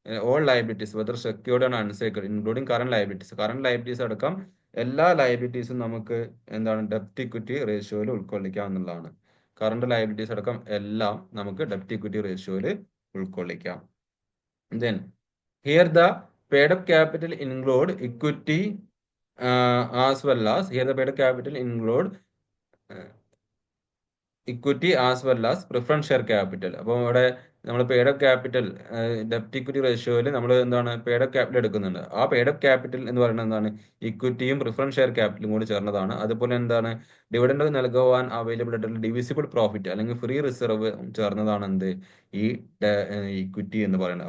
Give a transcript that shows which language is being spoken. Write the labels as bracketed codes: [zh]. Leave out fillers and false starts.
[en] all liabilities whether secured and unsecured including current liabilities [ml] അടക്കം എല്ലാ ലയബിലിറ്റീസും നമുക്ക് എന്താണ് ഡെപ്റ്റ് ഇക്വിറ്റി റേഷ്യോയിൽ ഉൾക്കൊള്ളിക്കാം എന്നുള്ളതാണ്. കറണ്ട് ലയബിലിറ്റീസ് അടക്കം എല്ലാം നമുക്ക് ഡെപ്റ്റ് equity റേഷ്യോയിൽ ഉൾക്കൊള്ളിക്കാം. [en] Then here the paid up capital include equity as well as here the paid up capital include equity as well as preference share capital. [ml] അപ്പോൾ ഇവിടെ നമ്മൾ പെയ്ഡ് അപ്പ് ക്യാപിറ്റൽ ഡെപ്റ്റ് ഇക്വിറ്റി റേഷ്യോയിൽ നമ്മൾ എന്താണ് paid up capital എടുക്കുന്നുണ്ട്. ആ paid up capital എന്ന് പറയുന്നത് എന്താണ്, ഇക്വിറ്റിയും പ്രിഫറൻസ് ഷെയർ ക്യാപിറ്റലും കൂടി ചേർന്നതാണ്. അതുപോലെ എന്താണ് ഡിവിഡൻഡ് നൽകുവാൻ അവൈലബിൾ ആയിട്ടുള്ള ഡിവിസിബിൾ പ്രോഫിറ്റ് അല്ലെങ്കിൽ ഫ്രീ റിസർവ് ചേർന്നതാണ് എന്ത് ഈ ഇക്വിറ്റി എന്ന് പറയുന്നത്.